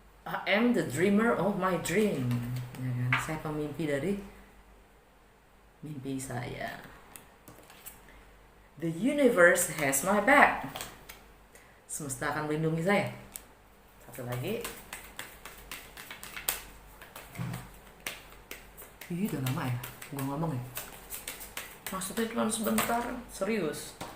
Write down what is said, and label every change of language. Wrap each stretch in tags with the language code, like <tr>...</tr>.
<en>I am the dreamer of my dream.</en> <id>Ya kan? Saya pemimpi dari mimpi saya.</id> <en>The universe has my back.</en> <id>Semesta akan melindungi saya. Satu lagi. Ih, udah lama ya gue ngomong ya. Maksudnya cuma sebentar. Serius.</id>